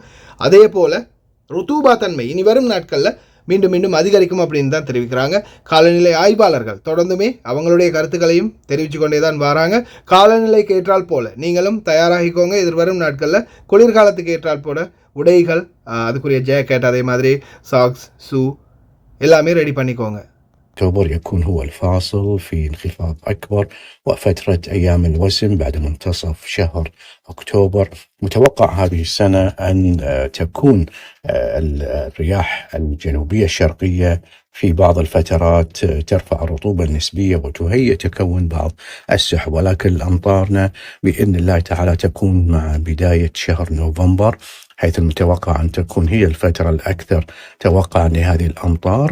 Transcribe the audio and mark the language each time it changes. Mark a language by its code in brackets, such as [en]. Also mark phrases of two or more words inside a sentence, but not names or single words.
[ta] அதே போல் ருத்தூபா தன்மை இனி வரும் நாட்களில் மீண்டும் மீண்டும் அதிகரிக்கும் அப்படின்னு தான் தெரிவிக்கிறாங்க. காலநிலை ஆய்வாளர்கள் தொடர்ந்துமே அவங்களுடைய கருத்துக்களையும் தெரிவித்து கொண்டே தான் வராங்க. காலநிலைக்கு ஏற்றால் போல நீங்களும் தயாராகிக்கோங்க. எதிர்வரும் நாட்களில் குளிர்காலத்துக்கு ஏற்றால் போல உடைகள், அதுக்குரிய ஜேக்கெட், அதே மாதிரி சாக்ஸ், ஷூ எல்லாமே ரெடி பண்ணிக்கோங்க. [ar] أكتوبر يكون هو الفاصل في انخفاض أكبر وفترة أيام الوسم بعد منتصف شهر أكتوبر. متوقع هذه السنة أن تكون الرياح الجنوبية الشرقية في بعض الفترات ترفع الرطوبة النسبية وتهيئ تكون بعض السحب، ولكن أمطارنا بإذن الله تعالى تكون مع بداية شهر نوفمبر، حيث المتوقع أن تكون هي الفترة الأكثر توقعا لهذه الأمطار.